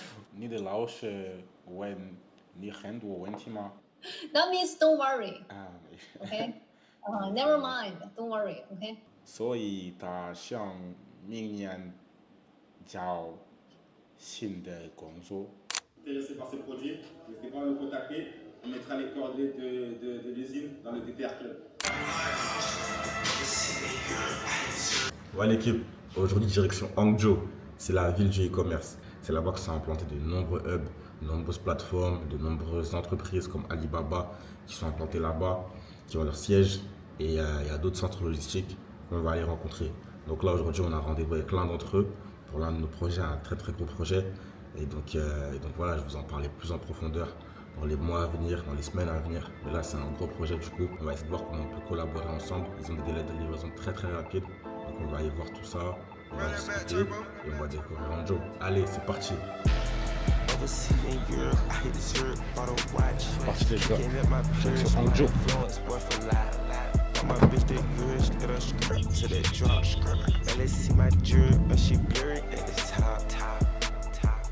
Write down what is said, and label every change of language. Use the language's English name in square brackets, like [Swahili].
[Chinese] 你的老师问你很多问题吗？ [English] That means don't worry. 啊， Okay. Never mind. Don't worry. Okay. [Chinese] 所以他想明年找新的工作。 [French] Intéressé par ce projet, n'hésitez pas à nous contacter. On mettra les coordonnées de l'usine dans le DTR Club. Ouais l'équipe, aujourd'hui direction Hangzhou, c'est la ville du e-commerce. C'est là-bas que sont implantés de nombreux hubs de nombreuses plateformes, de nombreuses entreprises comme Alibaba qui sont implantées là-bas, qui ont leur siège. Et il y a d'autres centres logistiques qu'on va aller rencontrer. Donc là, aujourd'hui, on a rendez-vous avec l'un d'entre eux pour l'un de nos projets, un très très gros projet. Et donc voilà, je vous en parlais plus en profondeur dans les mois à venir, dans les semaines à venir. Mais là, c'est un gros projet du coup. On va essayer de voir comment on peut collaborer ensemble. Ils ont des délais de livraison très très rapides. Donc on va aller voir tout ça, on va discuter et on va découvrir un job. Allez, c'est parti. [English] Overseas in Europe, I hit the syrup, bought a watch. [French] Parti les gars. [English] Can't let my peers [French] sur un job. [English] influence worth a lot. Got my bitch that good, get her straight to that drop. Now let's see my drip, but she blurry at the top.